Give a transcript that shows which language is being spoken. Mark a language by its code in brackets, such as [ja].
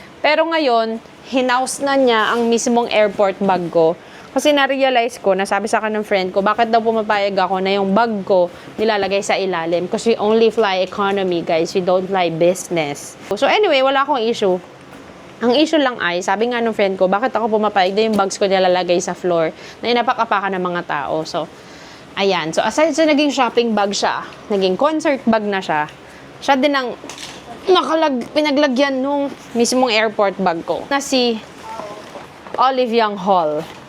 [tl] Pero ngayon, hinaus na niya ang mismong airport bag ko. Kasi na-realize ko, nasabi sa akin ng friend ko, bakit daw pumapayag ako na yung bag ko nilalagay sa ilalim? [en] Because we only fly economy, guys. We don't fly business. [tl] So anyway, wala akong issue. Ang issue lang ay, sabi nga ng friend ko, bakit ako pumapayag na yung bags ko nilalagay sa floor na inapak-apakan ng mga tao. So, ayan. So, aside sa naging shopping bag siya, naging concert bag na siya, siya din ang pinaglagyan nung mismong airport bag ko na si Olive Young Hall.